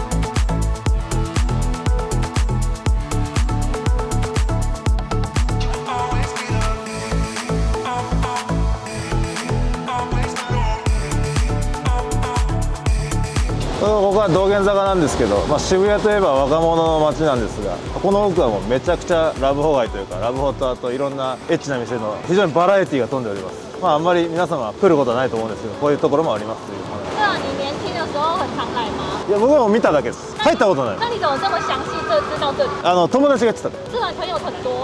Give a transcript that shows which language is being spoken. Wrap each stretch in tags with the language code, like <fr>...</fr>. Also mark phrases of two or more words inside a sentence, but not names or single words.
<ja>ここは道玄坂なんですけど、渋谷といえば若者の街なんですが、この奥はもうめちゃくちゃラブホ街というか、ラブホとあといろんなエッチな店の非常にバラエティーが飛んでおります。あんまり皆様来ることはないと思うんですけど、こういうところもありますという話。</ja> <zh>那你年轻的时候很常来吗？</zh> <ja>いや僕はもう見ただけです。入ったことない。</ja> <zh>那你怎么这么详细就知道这里？</zh> <ja>友達が言ってた。</ja> <zh>这里朋友很多</zh>